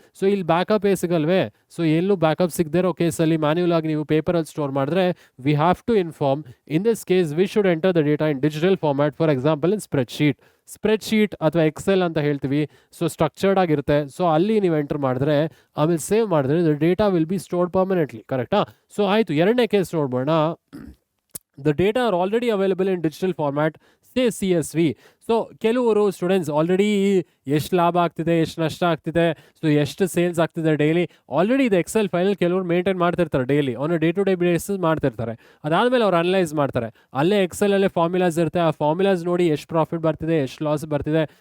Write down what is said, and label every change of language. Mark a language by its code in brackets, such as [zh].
[kn] So ಇಲ್ಲಿ backup ಸಿಗಲ್ವೇ? So ಎಲ್ಲೂ backup ಸಿಗದೇ ಇರೋ ಕೇಸಲ್ಲಿ ಮ್ಯಾನ್ಯುವಲ್ ಆಗಿ ನೀವು ಪೇಪರಲ್ಲಿ ಸ್ಟೋರ್ ಮಾಡಿದ್ರೆ [en] We have to inform. In this case we should enter the data in digital format, for example in spreadsheet ಅಥವಾ excel [kn] ಅಂತ ಹೇಳ್ತೀವಿ. ಸೊ ಸ್ಟ್ರಕ್ಚರ್ಡ್ ಆಗಿರುತ್ತೆ. ಸೊ ಅಲ್ಲಿ ನೀವು ಎಂಟರ್ ಮಾಡಿದ್ರೆ ಆಮೇಲೆ ಸೇವ್ ಮಾಡಿದ್ರೆ [en] the data will be stored permanently, [kn] ಕರೆಕ್ಟಾ? ಸೊ ಆಯಿತು, ಎರಡನೇ case ನೋಡ್ಬೋಣ. [en] The data are already available in digital format, say CSV. [kn] So ಕೆಲವರು ಸ್ಟೂಡೆಂಟ್ಸ್ ಆಲ್ರೆಡಿ ಎಷ್ಟು ಲಾಭ ಆಗ್ತಿದೆ, ಎಷ್ಟು ನಷ್ಟ ಆಗ್ತಿದೆ, ಸೊ ಎಷ್ಟು ಸೇಲ್ಸ್ ಆಗ್ತಿದೆ ಡೈಲಿ, ಆಲ್ರೆಡಿ ಇದು ಎಕ್ಸೆಲ್ ಫೈಲ್ ಕೆಲವರು ಮೇಂಟೈನ್ ಮಾಡ್ತಿರ್ತಾರೆ daily, [en] on day to day basis [kn] ಮಾಡ್ತಿರ್ತಾರೆ. ಅದಾದಮೇಲೆ ಅವ್ರು ಅನಲೈಸ್ ಮಾಡ್ತಾರೆ. ಅಲ್ಲೇ ಎಕ್ಸೆಲಲ್ಲೇ ಫಾರ್ಮುಲಾಸ್ ಇರುತ್ತೆ. ಆ ಫಾರ್ಮುಲಾಸ್ ನೋಡಿ ಎಷ್ಟು ಪ್ರಾಫಿಟ್ ಬರ್ತಿದೆ, ಎಷ್ಟು ಲಾಸ್ ಬರ್ತಿದೆ.